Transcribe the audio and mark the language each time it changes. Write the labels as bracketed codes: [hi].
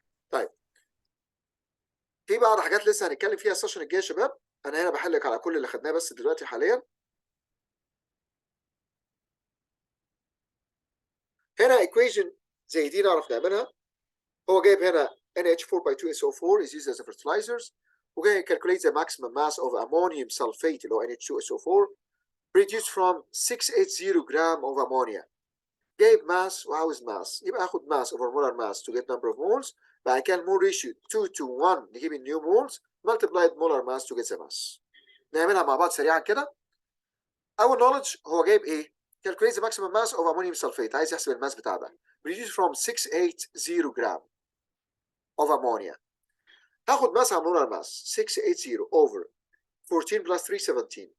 [ar] طيب في بعض حاجات لسه هنتكلم فيها السيشن الجاي يا شباب. انا هنا بحلك على كل اللي خدناه بس دلوقتي حاليا. هنا equation زي دي نعرف نعملها. هو جايب هنا [en] NH4 by 2SO4 is used as a fertilizers، وجاي calculate the maximum mass of ammonium sulfate اللي هو NH2SO4 produced from 680 gram of ammonia. [ar] جايب ماس وعاوز ماس، يبقى هاخد ماس [en] over molar mass to get number of moles. [ar] بعد كده المول ريشيو 2 to 1 نجيب النيو مولز multiplied molar mass to get the mass. نعملها مع بعض سريعا كده. أول knowledge هو جايب إيه؟ [en] calculate the maximum mass of ammonium sulfate، [ar] عايز يحسب الماس بتاع ده. [en] produced from 680 gram of ammonia. [ar] هاخد ماس على molar mass 680 over 14 plus 317.